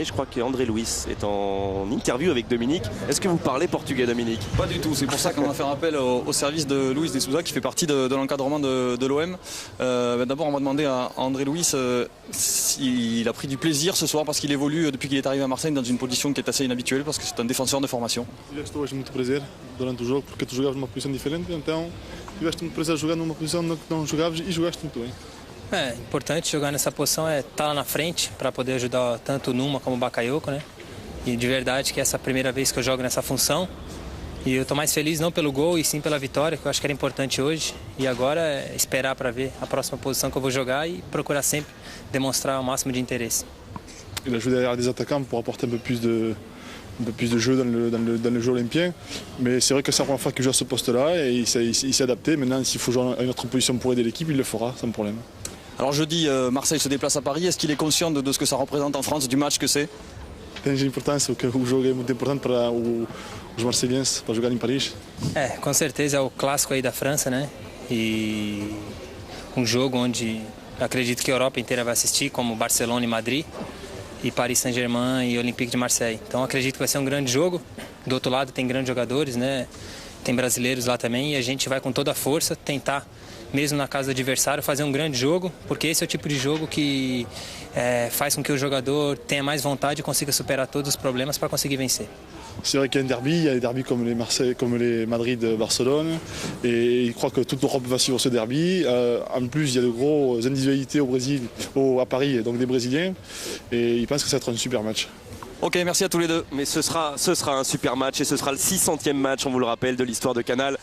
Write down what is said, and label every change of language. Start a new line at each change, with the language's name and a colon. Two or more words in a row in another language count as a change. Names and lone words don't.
French: Je crois qu'André Luiz est en interview avec Dominique. Est-ce que vous parlez portugais, Dominique? Pas du tout, c'est pour ça qu'on va faire appel au service de Luis de Souza qui fait partie de l'encadrement de l'OM. D'abord on va demander à André Luiz s'il a pris du plaisir ce soir parce qu'il évolue depuis qu'il est arrivé à Marseille dans une position qui est assez inhabituelle parce que c'est un défenseur de formation.
Portuguese: Eu estou hoje muito prazer durante o jogo porque tu jogavas numa posição diferente, então tiveste muito prazer jogar numa posição que não jogavas e jogaste muito bem. É importante jogar nessa posição, é estar lá na frente para poder ajudar tanto o Numa como o Bakayoko, né? E de verdade que essa é a primeira vez que eu jogo nessa função. E eu estou mais feliz não pelo gol e sim pela vitória, que eu acho que era importante hoje. E agora é esperar para ver a próxima posição que eu vou jogar e procurar sempre demonstrar o máximo de interesse.
French: Il a joué derrière des attaquants pour apporter un peu plus de un peu plus de jeu dans le jeu olympien. Mais c'est vrai que c'est la première fois qu'il joue à ce poste-là et il s'est adapté. Maintenant, s'il faut jouer à une autre position pour aider l'équipe, il le fera sans problème. Alors jeudi, Marseille se déplace à Paris. Est-ce qu'il est conscient de ce que ça représente en France, du match que c'est?
Portuguese: Tem importância, o jogo é muito importante para os marseguenses, para jogar em Paris. Com certeza é o clássico aí da França, né? E um jogo onde acredito que a Europa inteira vai assistir, como Barcelona e Madrid, e Paris Saint-Germain e Olympique de Marseille. Então acredito que vai ser um grande jogo. Do outro lado tem grandes jogadores, né? Tem brasileiros lá também e a gente vai com toda a força tentar, mesmo na casa do adversário, fazer um grande jogo, porque esse é o tipo de jogo que faz com que o jogador tenha mais vontade e consiga superar todos os problemas para conseguir vencer.
French: C'est vrai qu'il y a un derby, il y a des derbys comme les Marseille, comme les Madrid-Barcelone, et il croit que toute l'Europe va suivre ce derby. En plus, il y a de grosses individualités au Brésil, à Paris, donc des Brésiliens, et il pense que ça va être un super match. Ok, merci à tous les deux. Mais ce sera un super match et ce sera le 600e match, on vous le rappelle, de l'histoire de Canal.